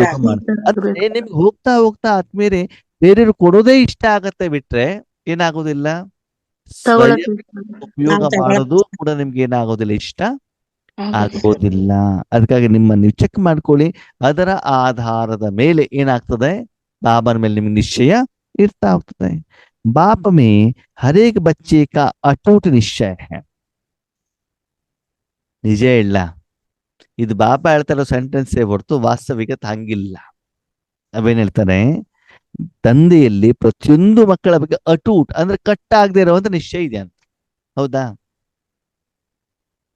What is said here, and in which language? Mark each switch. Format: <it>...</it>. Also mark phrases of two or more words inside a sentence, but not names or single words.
<kn>ಅಂದ್ರೆ ನಿಮ್ಗೆ ಹೋಗ್ತಾ ಹೋಗ್ತಾ ಆದ್ಮೇಲೆ ಬೇರೆಯವ್ರು ಕೊಡೋದೇ ಇಷ್ಟ ಆಗತ್ತೆ ಬಿಟ್ರೆ ಏನಾಗೋದಿಲ್ಲ, ಸ್ವಯಂ ಉಪಯೋಗ ಮಾಡೋದು ಕೂಡ ನಿಮ್ಗೆ ಏನಾಗೋದಿಲ್ಲ, ಇಷ್ಟ ಆಗೋದಿಲ್ಲ. ಅದಕ್ಕಾಗಿ ನೀವು ಚೆಕ್ ಮಾಡ್ಕೊಳ್ಳಿ. ಅದರ ಆಧಾರದ ಮೇಲೆ ಏನಾಗ್ತದೆ, ಬಾಬನ ಮೇಲೆ ನಿಮ್ಗೆ ನಿಶ್ಚಯ ಇರ್ತಾ ಹೋಗ್ತದೆ.</kn> <hi>बाप में हर एक बच्चे का अटूट निश्चय है.</hi> <kn>ನಿಜ ಇಲ್ಲ, ಇದು ಬಾಪ ಹೇಳ್ತಾ ಇರೋ ಸೆಂಟೆನ್ಸ್ ಹೊರತು ವಾಸ್ತವಿಕತೆ ಹಂಗಿಲ್ಲ. ಅವೇನ್ ಹೇಳ್ತಾರೆ, ತಂದೆಯಲ್ಲಿ ಪ್ರತಿಯೊಂದು ಮಕ್ಕಳ ಬಗ್ಗೆ ಅಟೂಟ್ ಅಂದ್ರೆ ಕಟ್ಟಾಗದೆ ಇರುವಂತ ನಿಶ್ಚಯ ಇದೆ ಅಂತ.</kn>